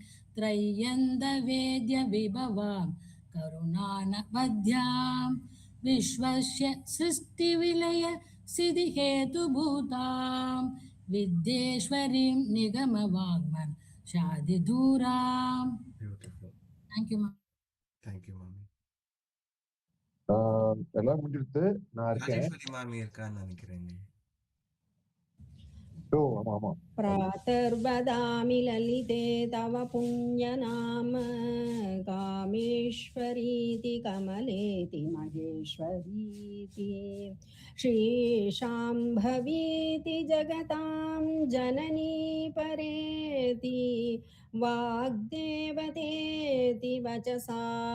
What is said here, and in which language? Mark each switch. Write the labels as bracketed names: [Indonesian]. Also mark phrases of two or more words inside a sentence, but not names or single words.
[Sanskrit] त्रय्यन्दवेद्यविभवां करुणानवद्यां विश्वस्य सृष्टिविलय सिद्धिहेतुभूतां विद्येश्वरीं निगमवाग्मन शादिदूरां. [English] Thank you, ma'am. Thank you, [Tamil] மாமி. எல்லாம் முடிஞ்சிருச்சு. நான் இருக்கேன். ராஜேஸ்வரி மாமி இருக்கான்னு நினைக்கிறேன். ஓ ஆமா ஆமா. [Sanskrit] प्रातर्वदामि ललिते तव पुण्यनाम कामेश्वरीति कमलेति महेश्वरीति श्रीशाम्भवीति जगतां जननी परेति वाग्देवतेति वचसा